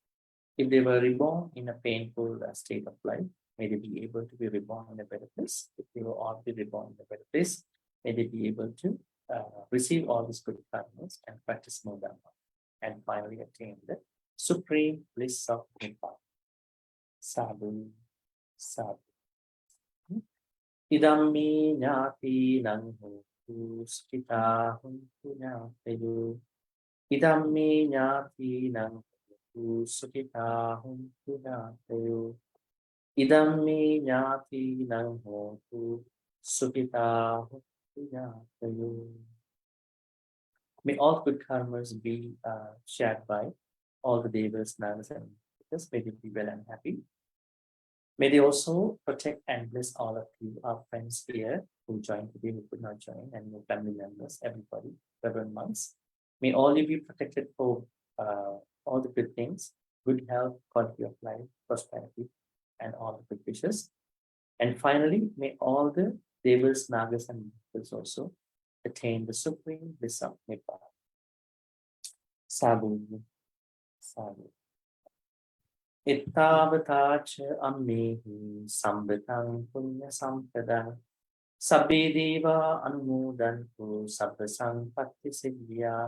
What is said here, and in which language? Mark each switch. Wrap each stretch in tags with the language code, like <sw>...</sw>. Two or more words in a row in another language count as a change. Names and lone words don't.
<en>If they were reborn in a painful state of life, may they be able to be reborn in a better place. If they were already reborn in a better place, may they be able to receive all these good karmas and practice more dharma, and finally attain the supreme bliss of Nibbana.</en> <pi>Sadhu, sadhu. Idammi ñāti nang hontu sukita hontu ñāteyo. Idammi ñāti nang hontu sukita hontu ñāteyo. Idammi ñāti nang hontu sukita hontu ñāteyo.</pi> <en>May all good karmas be shared by all the devas, nagas, and because may they be well and happy. May they also protect and bless all of you, our friends here who joined today, who could not join, and your family members, everybody, reverend monks. May all you be protected for all the good things, good health, quality of life, prosperity, and all the good wishes. And finally, may all the devas, nagas, and devas also attain the supreme bliss of Nibbana.</en> <pi>Sadhu, sadhu. Ittavatacha ammehi sambitang punya sampadang sabbe deva anumodantu sabba sampatti siddhya.</pi>